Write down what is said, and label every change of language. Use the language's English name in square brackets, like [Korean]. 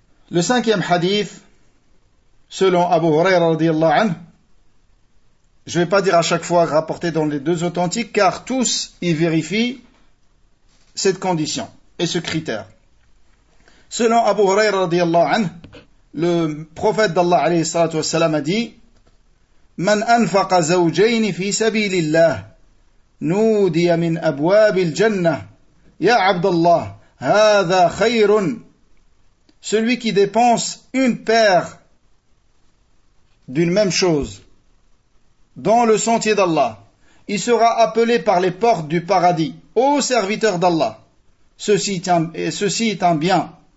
[French] Le cinquième hadith, selon Abu Huraira radiallahu anhu, je ne vais pas dire à chaque fois rapporté dans les deux authentiques, car tous y vérifient cette condition et ce critère. Selon Abu Huraira radiallahu anhu, le prophète d'Allah alayhi salatu wassalam a dit, [Arabic] من أنفق زوجين في سبيل الله نودي من أبواب الجنة يا عبد الله هذا خير. [French] Celui qui dépense une paire d'une même chose dans le sentier d'Allah, il sera appelé par les portes du paradis. Ô serviteur d'Allah, ceci est un bien.